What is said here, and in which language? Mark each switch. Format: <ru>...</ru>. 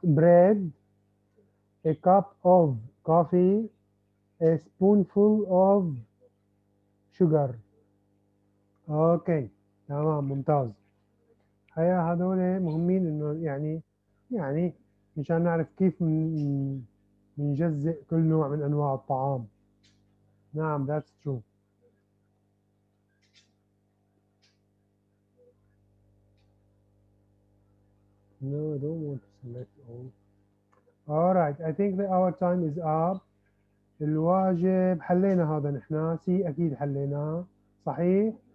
<en>Bread, a cup of coffee, a spoonful of sugar.</en> <ar>اوكي تمام ممتاز. هيا هذول مهمين انه يعني مشان نعرف كيف بنجزئ كل نوع من انواع الطعام. نعم</ar> <en>that's true. No, I don't want to select all. All right, I think that our time is up.</en> <ar>الواجب حلينا هذا نحن. سي أكيد حليناه صحيح.</ar>